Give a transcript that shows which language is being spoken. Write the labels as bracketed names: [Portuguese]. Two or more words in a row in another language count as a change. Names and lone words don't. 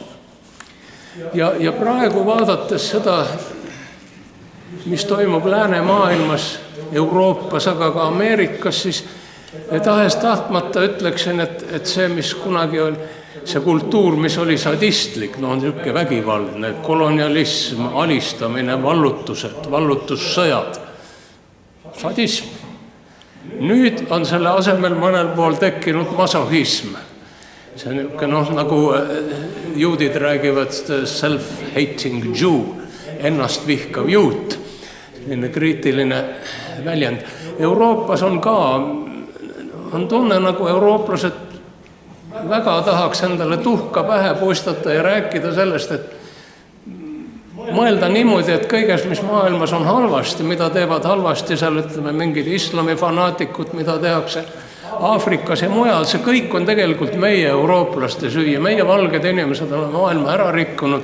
[Estonian] Ja praegu vaadates seda, mis toimub läänemaailmas, Euroopas, aga ka Ameerikas, siis tahes tahtmata ütleksin, et see, mis kunagi oli, see kultuur, mis oli sadistlik, on niisugune vägivaldne, kolonialism, alistamine, vallutused, vallutussõjad, sadism. Nüüd on selle asemel mõnel pool tekkinud masohism. See on niisugune, nagu juudid räägivad [English] self-hating Jew, [Estonian] ennast vihkav juut, selline kriitiline väljend. Euroopas on ka, on tunne nagu eurooplased väga tahaks endale tuhka pähe puistata ja rääkida sellest, mõelda niimoodi, et kõiges, mis maailmas on halvasti, mida teevad halvasti seal, ütleme, mingid islamifanaatikud, mida tehakse Aafrikas ja mujal, see kõik on tegelikult meie eurooplaste süü ja meie valged inimesed on maailma ära rikkunud.